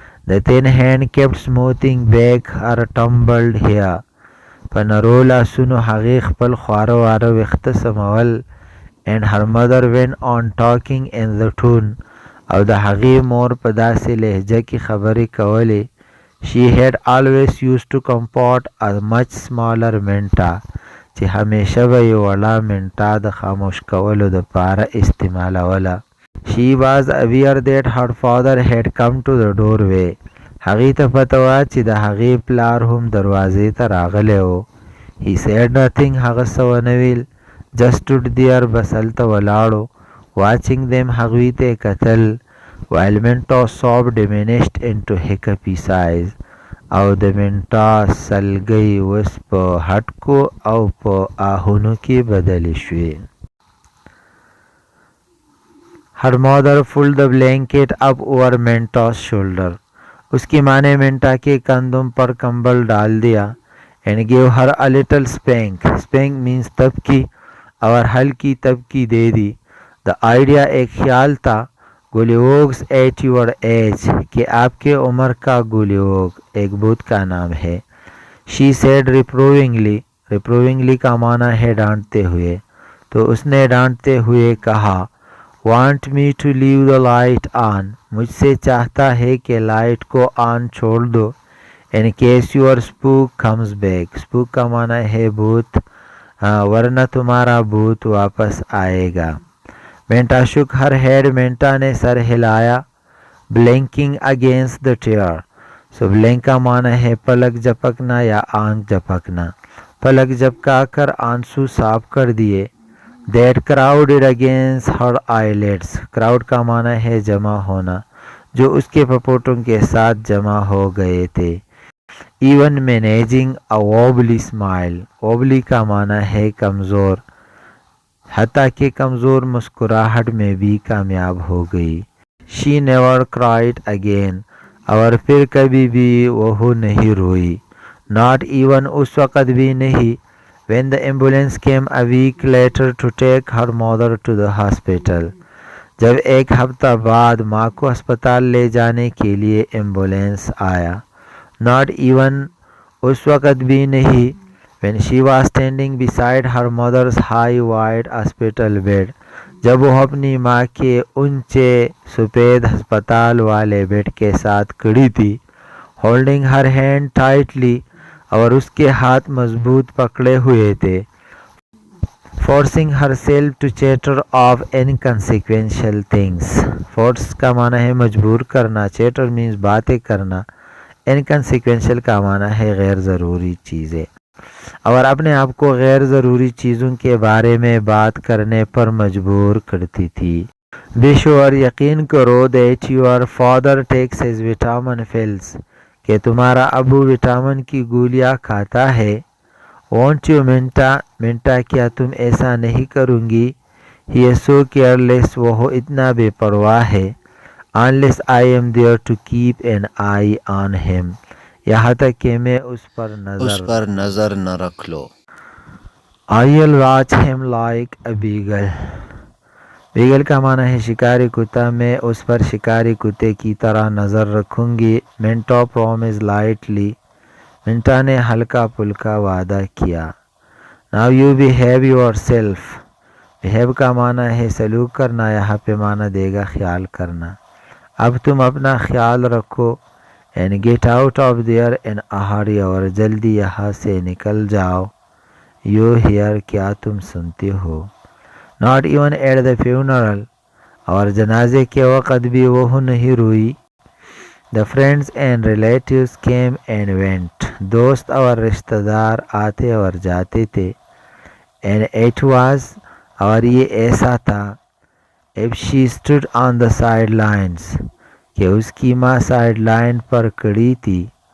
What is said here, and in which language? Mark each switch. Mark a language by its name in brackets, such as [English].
[English] The thin hand kept smoothing back her tumbled hair. [Pashto] په نرو لاسونو هغې خپل خواره واره ویښته سمول. [English] And her mother went on talking in the tone. [Pashto] او د هغې مور په داسې لهجه کې خبرې کولې. [English] She had always used to comport a much smaller [Pashto] منټه چې همیشه به یې وړه منټه د خاموش کولو دپاره استعمالوله. [English] She was aware that her father had come to the doorway. [Pashto] هغې ته پته وه چې د هغې پلار هم دروازې ته راغلی و. [English] He said nothing. [Pashto] هغه څه ونه ویل. [English] Just stood there. [Pashto] بس هلته ولاړو. [English] Watching them. [Pashto] هغوی ته یې کتل. [English] While Minta's sob diminished into hiccupy sighs. [Pashto] او د منټا سلګۍ اوس په هټکو او په آهونو کې بدلې شوې. [English] Her mother pulled the blanket up over Minta's shoulder. [Urdu] اس کی ماں نے منٹا کے کندھوں پر کمبل ڈال دیا. [English] And gave her a little spank. Spank means [Urdu] تبکی اور ہلکی تبکی دے دی. [English] The idea [Urdu] ایک خیال تھا. [English] گولیوگز at your age [Urdu] کہ آپ کے عمر کا گولیوگ ایک بت کا نام ہے. [English] She said reprovingly. [Urdu] reprovingly کا معنی ہے ڈانٹتے ہوئے. تو اس نے ڈانٹتے ہوئے کہا [English] want me to leave the light on. [Urdu] مجھ سے چاہتا ہے کہ لائٹ کو آن چھوڑ دو. [English] In case your spook comes back. [Urdu] spook کا معنی ہے بھوت. ورنہ تمہارا بھوت واپس آئے گا. [English] Minta shook her head. [Urdu] منٹا نے سر ہلایا. [English] blinking against the tear. [Urdu] so blink کا معنی ہے پلک جھپکنا یا آنکھ جھپکنا. پلک جھپکا کر آنسو صاف کر دیے. [English] That crowded against her eyelids. [Urdu] crowd کا معنی ہے جمع ہونا. جو اس کے پپوٹوں کے ساتھ جمع ہو گئے تھے. [English] Even managing a wobbly smile. [Urdu] wobbly کا معنی ہے کمزور. حتیٰ کہ کمزور مسکراہٹ میں بھی کامیاب ہو گئی. [English] She never cried again. [Urdu] اور پھر کبھی بھی وہ نہیں روئی. [English] Not even [Urdu] اس وقت بھی نہیں. [English] When the ambulance came a week later to take her mother to the hospital. [Urdu] جب ایک ہفتہ بعد ماں کو ہسپتال لے جانے کے لیے ایمبولینس آیا. [English] Not even [Urdu] اس وقت بھی نہیں. [English] When she was standing beside her mother's high wide hospital bed. [Urdu] جب وہ اپنی ماں کے اونچے سفید ہسپتال والے بیڈ کے ساتھ کھڑی تھی. [English] Holding her hand tightly. [Urdu] اور اس کے ہاتھ مضبوط پکڑے ہوئے تھے. [English] Forcing herself to chatter of inconsequential things. [Urdu] Force کا معنی ہے مجبور کرنا. [English] chatter means [Urdu] باتیں کرنا. inconsequential کا معنی ہے غیر ضروری چیزیں. اور اپنے آپ کو غیر ضروری چیزوں کے بارے میں بات کرنے پر مجبور کرتی تھی. [English] Be sure [Urdu] یقین کرو [English] that your father takes his vitamin pills. [Urdu] کہ تمہارا ابو وٹامن کی گولیاں کھاتا ہے. [English] Won't you Minta. [Urdu] منٹا کیا تم ایسا نہیں کروں گی. [English] He is so careless. [Urdu] وہ اتنا بے پرواہ ہے. [English] Unless I am there to keep an eye on him. [Urdu] یہاں تک کہ میں اس پر نظر نہ رکھ لو. [English] I'll watch him like a beagle. [Urdu] بیگل کا معنی ہے شکاری کتا. میں اس پر شکاری کتے کی طرح نظر رکھوں گی. [English] Minta promised lightly. [Urdu] منٹا نے ہلکا پھلکا وعدہ کیا. [English] Now you behave yourself. [Urdu] behave کا معنی ہے سلوک کرنا. یہاں پہ معنی دے گا خیال کرنا. اب تم اپنا خیال رکھو. [English] And get out of there in a hurry. [Urdu] اور جلدی یہاں سے نکل جاؤ. [English] You hear. [Urdu] کیا تم سنتے ہو. [English] Not even at the funeral. [Urdu] اور جنازے کے وقت بھی وہ نہیں روئی. [English] The friends and relatives came and went. [Urdu] دوست اور رشتہ دار آتے اور جاتے تھے. [English] And it was. [Urdu] اور یہ ایسا تھا. [English] If she stood on the sidelines. [Urdu] کہ اس کی ماں سائڈ لائن پر کھڑی تھی.